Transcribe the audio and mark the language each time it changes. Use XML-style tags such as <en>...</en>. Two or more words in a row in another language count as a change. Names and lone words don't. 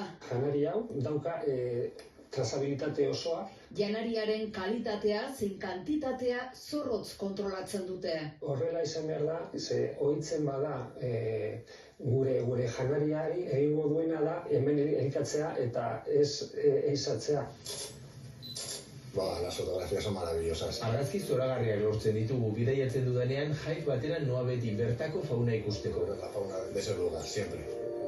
<eu>Janari hau dauka trazabilitate osoa. Janariaren kalitatea zein kantitatea zorrotz kontrolatzen dute. Horrela izan behar da, ze ohitzen bada gure janariari egingo duena da hemen elikatzea eta ez eizatzea.</eu> <es>Las fotografías son maravillosas.</es> <eu>Argazki zoragarriak lortzen ditugu bidaiatzen dudanean jaiz batera noa beti bertako fauna ikusteko.</eu> <es>La fauna de ese lugar, siempre.</es>